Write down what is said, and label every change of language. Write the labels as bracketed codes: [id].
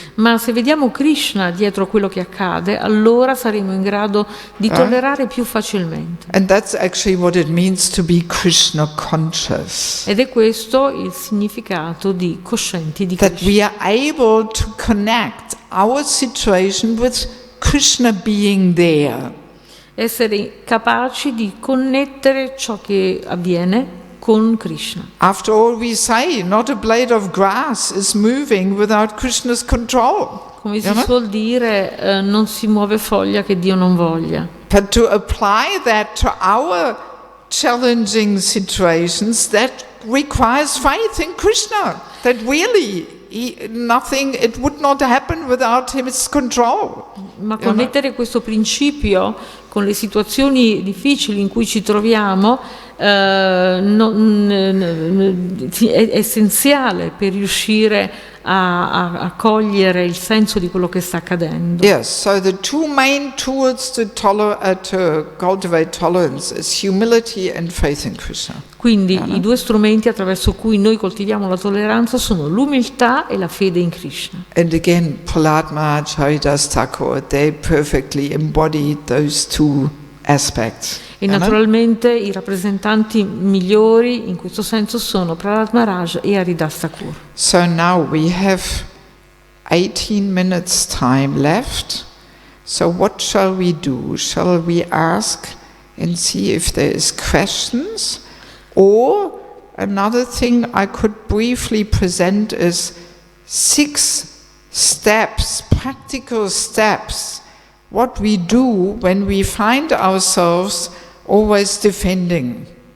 [it] Ma se vediamo Krishna dietro quello che accade, allora saremo in grado di tollerare più facilmente. [en] And that's actually what it means to be Krishna conscious. [it] Ed è questo il significato di coscienti di [en] That [it] Krishna. [en] we are able to connect our situation with Krishna being there. [it] Essere capaci di connettere ciò che avviene con Krishna. [en] After all, we say, not a blade of grass is moving without Krishna's control. [it] Come si suol dire, non si muove foglia che Dio non voglia. [en] But to apply that to our challenging situations, that requires faith in Krishna. That really, it would not happen without his control. [it] Ma connettere questo principio con le situazioni difficili in cui ci troviamo è essenziale per riuscire a cogliere il senso di quello che sta accadendo. [en] Yes, so the two main tools to cultivate tolerance is humility and faith in Krishna. [it] Quindi i due strumenti attraverso cui noi coltiviamo la tolleranza sono l'umiltà e la fede in Krishna. [en] And again, Prahlad Maharaj, Haridas Thakur, they perfectly embodied those two aspects. [it] E naturalmente i rappresentanti migliori in questo senso sono Prahlad Maharaj e Haridas Thakur. [en] So now we have 18 minutes time left. So what shall we do? Shall we ask and see if there is questions? Or another thing I could briefly present is 6 steps, practical steps, what we do when we find ourselves always defending.